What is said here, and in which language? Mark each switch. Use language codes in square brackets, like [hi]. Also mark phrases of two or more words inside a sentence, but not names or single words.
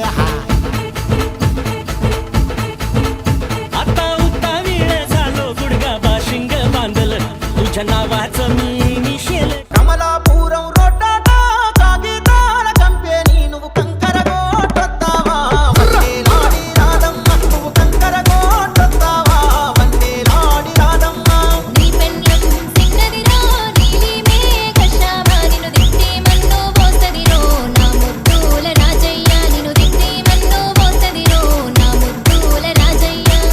[mr] आता उतावी झालो गुडगा बाशिंग बांधलं तुझ्या नावाचं मी निशेल [te] కమలాపురం రోడ్డాట కాగితాల కంపెనీ నువ్వు కంకర గోటొత్తావా వందేలాడి రాధమ్మ నువ్వు కంకర గోటొత్తావా వందేలాడి రాధమ్మ నీ పెన్లం సిన్నదిరో నీలి మేఘశ్యామ నిన్ను దిట్టి మన్ను పోస్తదిరో నా ముద్దుల రాజయ్య నిన్ను దిట్టి మన్ను పోస్తదిరో నా ముద్దుల రాజయ్య